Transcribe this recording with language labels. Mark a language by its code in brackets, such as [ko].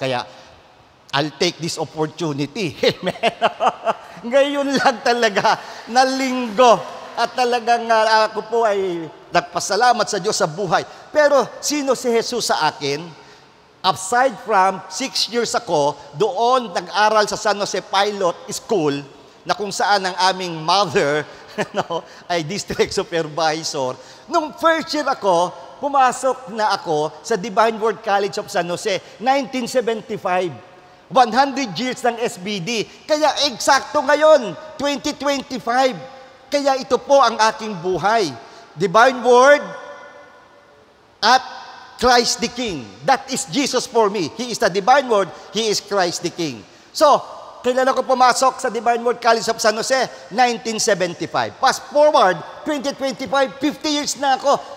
[en] Kaya, I'll take this opportunity. [tl] Amen. Ngayon lang talaga na linggo. At talagang ako po ay nagpasalamat sa Diyos sa buhay. Pero, sino si Jesus sa akin? [en] Aside from [tl] 6 years ako, doon nag-aral sa San Jose Pilot School, na kung saan ang aming mother ay district supervisor. Nung first year ako, pumasok na ako sa Divine Word College of San Jose, 1975. 100 years ng SBD. Kaya eksakto ngayon, 2025. Kaya ito po ang aking buhay. Divine Word at Christ the King. [en] That is Jesus for me. He is the Divine Word. He is Christ the King. [tl] So, kailan ako pumasok sa Divine Word College of San Jose? 1975. [en] Fast forward, [tl] 2025, 50 years na ako.